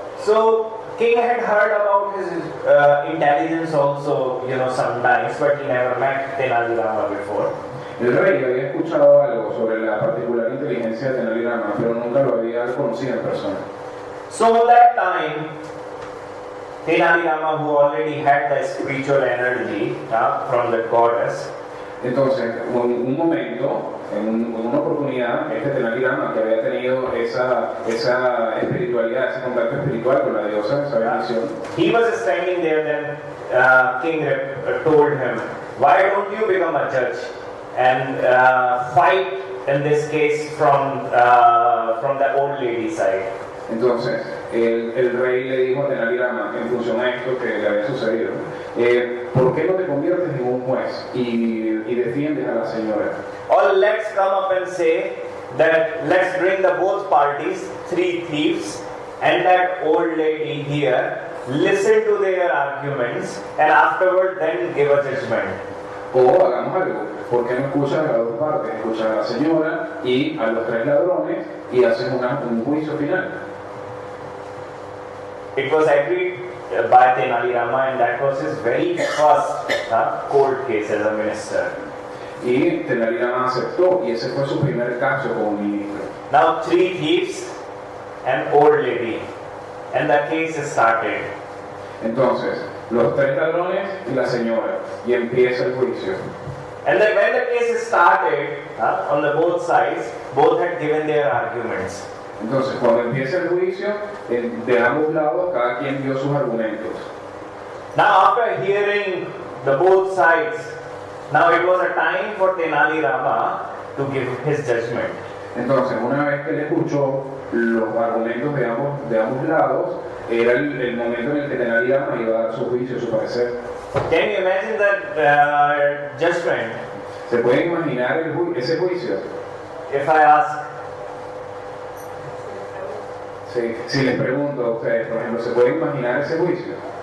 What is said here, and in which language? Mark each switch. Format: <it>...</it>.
<en>So king had heard about his intelligence also, sometimes, but he never met Tenali Rama before.</en> <es>El rey había escuchado algo sobre la particular inteligencia de Tenali Rama, pero nunca lo había conocido en persona.</es> <en>So at that time, Tenali Rama, who already had the spiritual energy from the goddess,</en> <es>entonces, en un momento, en una oportunidad, Tenali Rama, que había tenido esa espiritualidad, ese contacto espiritual con la diosa, esa bendición,</es> <en>he was standing there. Then king told him, why don't you become a judge and fight in this case from the old lady side?</en> <es>Entonces, el rey le dijo a Tenali Rama, en función a esto que le había sucedido, ¿por qué no te conviertes en un juez y defiendes a la señora?</es> <en>Or let's come up and say that let's bring the both parties, 3 thieves, and that old lady here, listen to their arguments, and afterward then give a judgment.</en> <es>O hagamos algo, ¿por qué no escuchas a las dos partes? Escuchas a la señora y a los 3 ladrones y haces un juicio final.</es> <en>It was agreed by Tenali Rama, and that was his very first court case as a minister.</en> <es>Y Tenali Rama aceptó, y ese fue su primer caso como ministro.</es> <en>Now 3 thieves and old lady, and the case started.</en> <es>Entonces, los 3 ladrones y la señora, y empieza el juicio.</es> <en>And then when the case started, on the both sides, both had given their arguments.</en> <es>Entonces, cuando empieza el juicio, de ambos lados, cada quien dio sus argumentos.</es> <en>Now, after hearing the both sides, now it was a time for Tenali Rama to give his judgment.</en> <es>Entonces, una vez que él escuchó los argumentos de ambos lados, era el momento en el que Tenali Rama iba a dar su juicio, su parecer.</es> <en>Can you imagine that judgment?</en> <es>¿Se puede imaginar ese juicio?</es> <en>If I ask,</en> <es>sí, si les pregunto a ustedes, por ejemplo, ¿se puede imaginar ese juicio?</es>